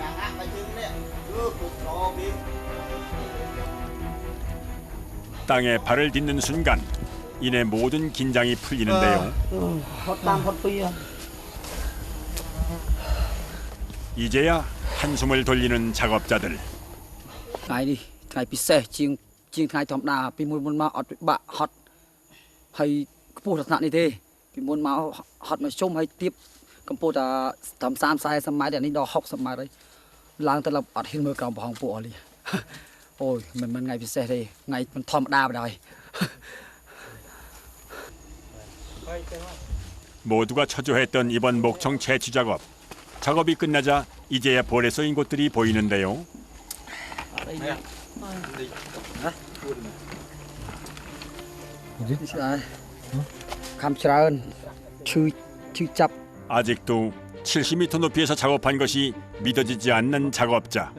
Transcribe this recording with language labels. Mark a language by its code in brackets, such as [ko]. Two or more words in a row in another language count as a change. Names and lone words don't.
[ko] 땅에 발을 딛는 순간 이내 모든 긴장이 풀리는데요. 이제야 한숨을 돌리는 작업자들. [km] ថ្ងៃនេះថ្ងៃពិសេសជាងថ្ងៃធម្មតាពីមុនមកអត់ពិបាកហត់ហើយខ្ពស់ដល់ថ្នាក់នេះទេពីមុនមកហត់មកជុំហើយទៀបកម្ពស់តែតាម30-40ម៉ែត្រនេះដល់60ម៉ែត្រហើយឡើងទៅអត់ហ៊ានមើលក្រោមប្រហោងពួកអស់នេះអូយមិនថ្ងៃពិសេសទេថ្ងៃមិនធម្មតាបណ្ដោយ [ko] 모두가 초조했던 이번 목청 채취 작업. 작업이 끝나자 이제야 벌에 쏘인 곳들이 보이는데요. 아직도 70m 높이에서 작업한 것이 믿어지지 않는 작업자.